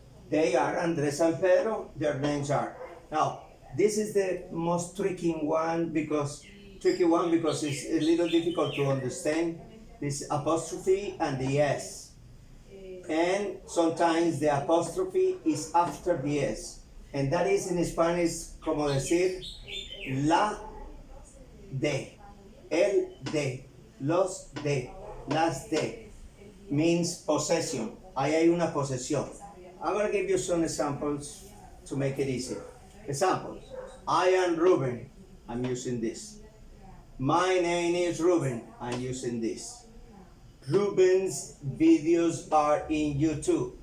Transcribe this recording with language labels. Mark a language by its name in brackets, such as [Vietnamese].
[English] They are Andres and Pedro, their names are. Now, this is the most tricky one because it's a little difficult to understand. This apostrophe and the S. And sometimes the apostrophe is after the S. And that is in Spanish [Spanish] como decir la de, el de, los de, las de. [English] Means possession. [Spanish] Ahí hay una posesión. [English] I'm going to give you some examples to make it easy. Examples. I am Ruben. I'm using this. My name is Ruben. I'm using this. Ruben's videos are in YouTube.